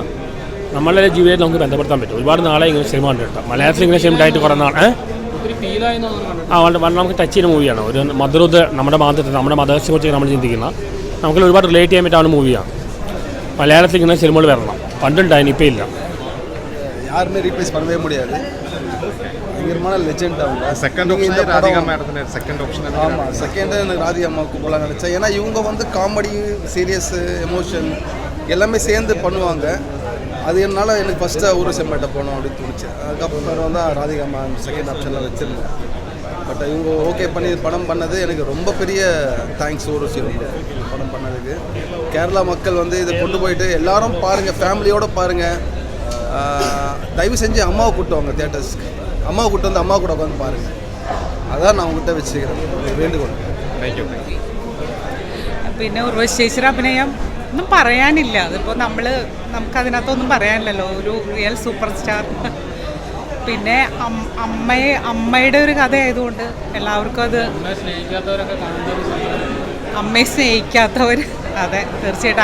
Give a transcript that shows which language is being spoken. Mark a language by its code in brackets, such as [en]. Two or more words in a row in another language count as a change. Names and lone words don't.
[ml] നമ്മളുടെ ജീവിതത്തിൽ നമുക്ക് ബന്ധപ്പെടുത്താൻ പറ്റും. ഒരുപാട് നാളെ ഇങ്ങനെ സിനിമ കണ്ടിട്ട് മലയാളത്തിൽ ഇങ്ങനെ സിനിമ ആയിട്ട് കുറേ നാളെ നമുക്ക് ടച്ച് ചെയ്യുന്ന മൂവിയാണ്. ഒരു മധുരൂത് നമ്മുടെ മതത്തെ കുറിച്ച് നമ്മൾ ചിന്തിക്കുന്ന, നമുക്ക് ഒരുപാട് റിലേറ്റ് ചെയ്യാൻ പറ്റാവുന്ന മൂവിയാണ്. മലയാളത്തിൽ ഇങ്ങനെ സിനിമകൾ വരണം. പണ്ടുണ്ടായിരുന്നു, ഇപ്പോൾ ഇല്ല. [ta] யாருமே ரீப்ளேஸ் பண்ணவே முடியாது. பயங்கரமான லெஜெண்ட் அவங்க. [en] second option [ta] ராதிகா மேடத்துல [en] second option. [ta] ஆமாம், செகண்ட் எனக்கு ராதிகா அம்மாவுக்கு போல நினச்சேன். ஏன்னா இவங்க வந்து [en] comedy, serious, emotion [ta] எல்லாமே சேர்ந்து பண்ணுவாங்க. அது என்னால் எனக்கு ஃபஸ்ட்டு ஒரு செம்மேட்ட போகணும் அப்படின்னு தோணுச்சு. அதுக்கப்புறம் தான் ராதிகா அம்மா [en] second option [ta] வச்சுருந்தேன். பட் இவங்க ஓகே பண்ணி படம் பண்ணது எனக்கு ரொம்ப பெரிய தேங்க்ஸ். ஒரு படம் பண்ணதுக்கு கேரளா மக்கள் வந்து இதை கொண்டு போயிட்டு எல்லாரும் பாருங்கள், ஃபேமிலியோடு பாருங்கள். தயவு செஞ்சு அம்மாவை கூப்பிட்டு வாங்க தியேட்டர்ஸ்க்கு. அம்மாவை கூப்பிட்டு வந்து அம்மா கூட உட்காந்து பாருங்கள். அதான் நான் உங்கள்கிட்ட வச்சுக்கிறேன் വേണ്ടുകോൾ. [en] thank you. [ml] പിന്നെ ഉർവശി ചേച്ചിയുടെ അഭിനയം ഒന്നും പറയാനില്ല. അതിപ്പോൾ നമുക്കതിനകത്തൊന്നും പറയാനില്ലല്ലോ. ഒരു [en] real super star. [ml] പിന്നെ അമ്മയുടെ ഒരു കഥയായതുകൊണ്ട് എല്ലാവർക്കും അത്, അമ്മയെ സ്നേഹിക്കാത്തവർ, അതെ തീർച്ചയായിട്ടും.